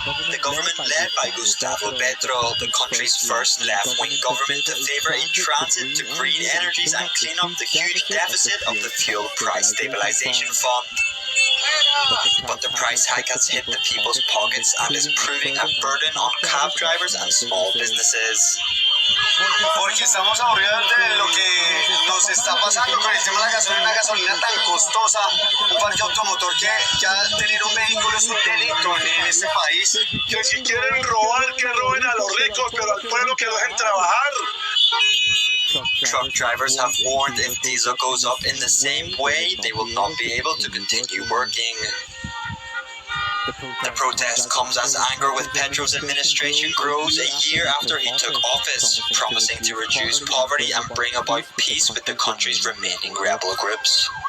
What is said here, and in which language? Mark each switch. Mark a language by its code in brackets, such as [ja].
[en] The government led by Gustavo Petro, the country's first left-wing government to favor a transit to green energies and clean up the huge deficit of the Fuel Price Stabilization Fund. But the price hike has hit the people's pockets and is proving a burden on cab drivers and small businesses. [es] Porque estamos a hablar de lo que nos está pasando con el tema de una gasolina tan costosa, un parque automotor que ya tener un vehículo es un delito en este país. Que si quieren robar, que roben a los ricos, pero al pueblo que lo dejen trabajar. [en] Truck drivers have warned if diesel goes up in the same way, they will not be able to continue working. The protest comes as anger with Petro's administration grows a year after he took office, promising to reduce poverty and bring about peace with the country's remaining rebel groups.